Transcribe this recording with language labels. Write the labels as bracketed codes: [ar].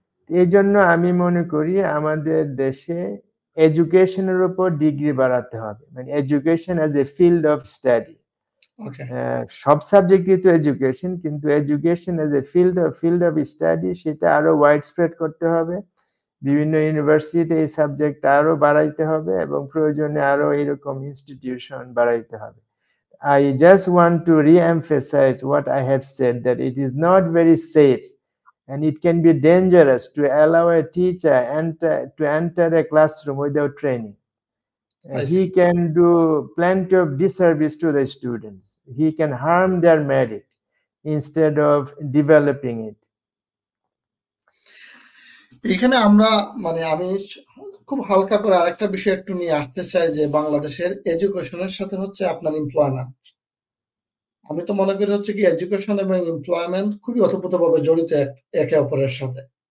[bn] এই জন্য আমি মনে করি আমাদের দেশে এডুকেশনের উপর ডিগ্রি বাড়াতে হবে, মানে [en] Education as a field of study. [bn] সব সাবজেক্টই তো এডুকেশন, কিন্তু [en] education as a field of study [bn] সেটা আরো ওয়াইড স্প্রেড করতে হবে। বিভিন্ন ইউনিভার্সিটিতে এই সাবজেক্ট আরো বাড়াইতে হবে এবং প্রয়োজনে আরো এরকম ইনস্টিটিউশন বাড়াইতে হবে। [en] I just want to re-emphasize what I have said, that it is not very safe and it can be dangerous to allow a teacher to enter a classroom without training. He can do plenty of disservice to the students. He can harm their merit instead of developing it. [bn] এখানে আমরা আমি খুব হালকা করে আরেকটা বিষয় একটু নিয়ে আসতে চাই যে বাংলাদেশের এডুকেশনের সাথে হচ্ছে আপনার এমপ্লয়মেন্ট। আমি তো মনে করি হচ্ছে কি এডুকেশন এবং এমপ্লয়মেন্ট খুবই ওতপ্রোতভাবে জড়িত একে অপরের সাথে।